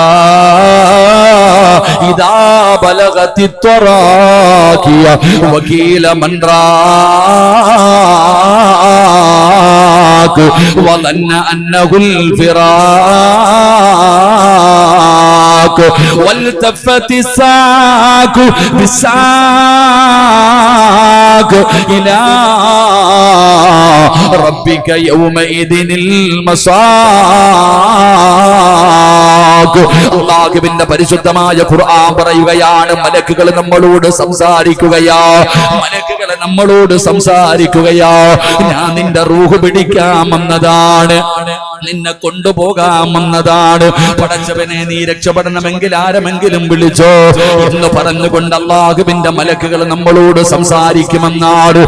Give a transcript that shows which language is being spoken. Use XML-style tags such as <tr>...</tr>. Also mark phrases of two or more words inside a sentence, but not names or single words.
<ar>إذا بلغت التراقي وقيل من راق وظن أنه الفراق والتفت الساق بالساق إلى ربك يومئذ المساق.</ar> <ml>അല്ലാഹുവിന്റെ പരിശുദ്ധമായ ഖുർആൻ പറയുകയാണ്, മലക്കുകൾ നമ്മളോട് സംസാരിക്കുകയാ, മലക്കുകൾ നമ്മളോട് സംസാരിക്കുകയാ. ഞാൻ നിന്റെ റൂഹ് പിടിക്കാൻ വന്നതാണ്, നിന്നെ കൊണ്ടുപോകാൻ വന്നതാണ്. പടച്ചവനെ, നീ രക്ഷപ്പെടണമെങ്കിൽ ആരെങ്കിലും വിളിച്ചോ എന്ന് പറഞ്ഞുകൊണ്ട് അല്ലാഹുവിന്റെ മലക്കുകൾ നമ്മളോട് സംസാരിക്കുമെന്നാണ്.</ml>